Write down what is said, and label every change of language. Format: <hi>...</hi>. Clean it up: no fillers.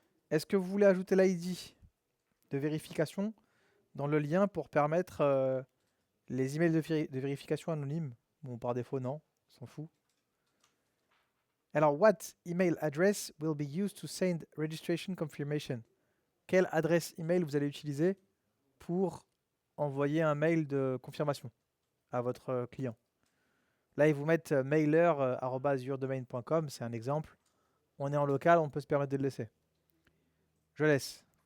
<fr>Est-ce que vous voulez ajouter l'ID de vérification dans le lien pour permettre les emails de vérification anonymes? Bon, par défaut, non. On s'en fout.</fr> <en>Alors, what email address will be used to send registration confirmation?</en> <fr>Quelle adresse email vous allez utiliser pour envoyer un mail de confirmation à votre client? Là, ils vous mettent mailer@yourdomain.com, c'est un exemple. On est en local, on peut se permettre de le laisser. Je laisse.</fr>